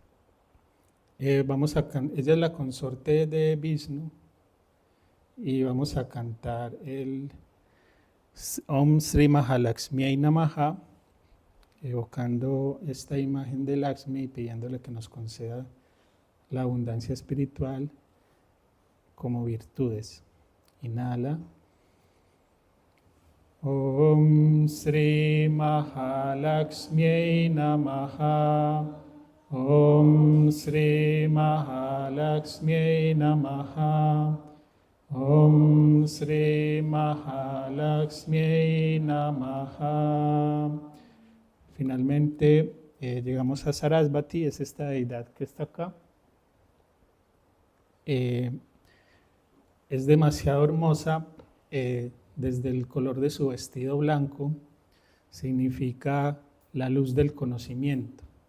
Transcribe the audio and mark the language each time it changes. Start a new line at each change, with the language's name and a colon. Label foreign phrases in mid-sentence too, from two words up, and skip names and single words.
Spanish: Ella es la consorte de Vishnu y vamos a cantar el
Sanskrit: Om Sri Mahalakshmi Namaha,
Spanish: evocando esta imagen de Lakshmi y pidiéndole que nos conceda la abundancia espiritual como virtudes. Inhala.
Sanskrit: Om Sri Mahalakshmi Namaha. Om Sri Mahalakshmi Namaha. Om Sri Mahalakshmi Namaha.
Spanish: Finalmente llegamos a Sarasvati, es esta deidad que está acá. Es demasiado hermosa, desde el color de su vestido blanco, significa la luz del conocimiento.